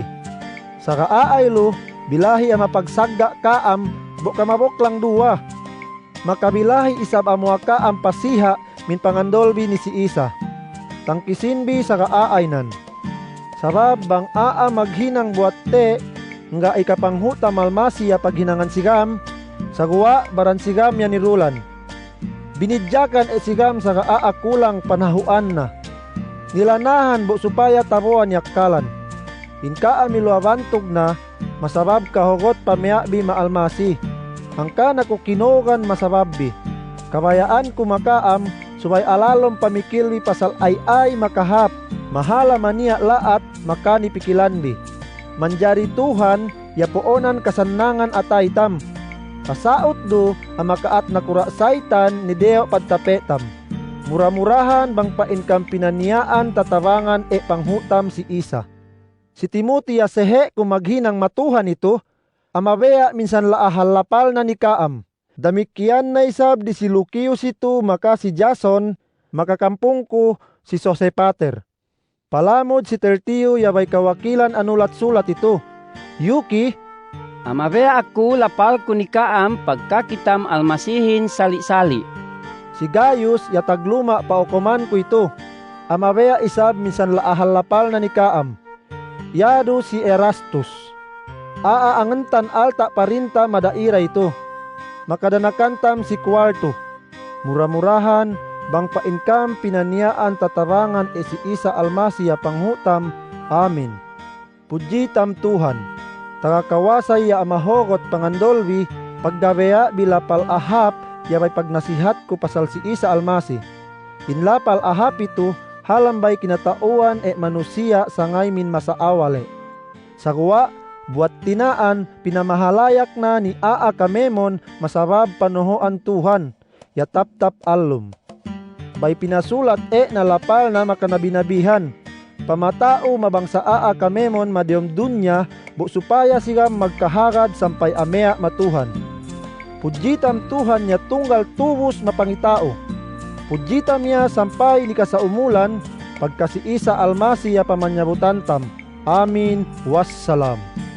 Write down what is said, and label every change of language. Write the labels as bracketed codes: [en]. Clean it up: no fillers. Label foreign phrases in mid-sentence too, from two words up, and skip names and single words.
[sml] Sa kaaaylo, bilahi ang mapagsagga Kaam buka mabok lang duwa. Makabilahi isab amua Kaam pasiha min pangandolbi ni si Isa. Tangkisinbi sa kaaaynan. Sabab bang aa maghinang buat te nga ikapanghuta malmasi ya paghinangan sigam. Sagwa baran sigam ya nirulan. Binidyakan e sigam sa kaa kulang panahuan na. Nilanahan bu supaya tabuan yakkalan. Inkaa miluabantog na masabab kahugot pamiabi maalmasi. Angka na ko kinogan masababbi. Kabayaan kumakaam subay alalom pamikilwi pasal ay makahap. Mahala maniya laat makani pikilanbi. Manjari Tuhan yapoonan kasannangan ataytam. Kasaot do ang makaat na kura saitan ni Deo padtapetam. Mura-murahan bang painkam pinaniyaan tatawangan e panghutam si Isa. Si Timothy asehe kung maghinang matuhan ito, amabea minsan laahalapal na ni Kaam. Damikian na isab di si Lucius ito maka si Jason, makakampung ko si Sosepater. Palamod si Tertio yabay kawakilan anulat-sulat ito. Yuki, Amabea ako lapal ko ni Kaam pagkakitam almasihin sali-sali. si Gaius yatagluma paukuman ko ito. Amabea isab minsan laahalapal na ni Kaam. Yado si Erastus. Aangantan alta parinta madaira ito. Makadanakantam si Kwarto. Mura-murahan bang painkam pinaniyaan tatarangan e si Isa almasi ya panghutam. Amin. Pujitam Tuhan. Tagakawasay ya amahogot pangandolbi paggabeya bila palahap ya may pagnasihat ko pasal si Isa almasi. Inlapal ahap ito halambay kinatauan e manusia sangay min masaawale. Sagwa buat tinaan pinamahalayak na ni Aa Kamemon masabab panuhoan Tuhan ya tap-tap alum. Bay pinasulat e nalapal na makanabinabihan. Pamatao mabangsa Aa Kamemon madyom dunya bu supaya siya magkaharad sampay amea matuhan. Pujitam Tuhan ya tunggal tubos mapangitao. Pujitam niya sampay ni kasaumulan pagka si Isa almasi ya pamanyabutantam. Amin. Wassalam.